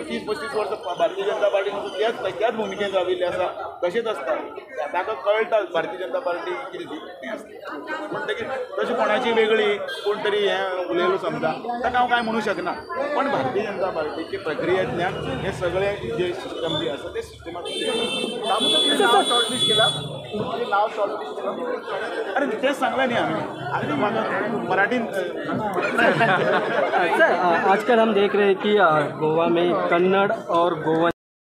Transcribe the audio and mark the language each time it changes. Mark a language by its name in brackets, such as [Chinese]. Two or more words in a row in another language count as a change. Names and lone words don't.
[Konkani] 30-35 वर्सां भारतीय जनता पार्टीन त्याच भुमिकेन राविल्ले आसा तशेंच आसता ताका कळटा भारतीय जनता पार्टी कितें ती आसता म्हणटकीर तशी कोणाची वेगळी कोण तरी हें उलयलो समजा ताका हांव कांय म्हणूं शकना पण भारतीय जनता पार्टीची प्रक्रियेंतल्यान हे सगळे जे सिस्टम जे आसा ते सिस्टमाक नाव शॉर्टलिस्ट केला नाव शॉर्टलिस्ट केला अरे तेच सांगलें न्ही आमी मराठी [Hindi] सर आजकल हम देख रहे हैं कि गोवा में कन्नड़ और गोवन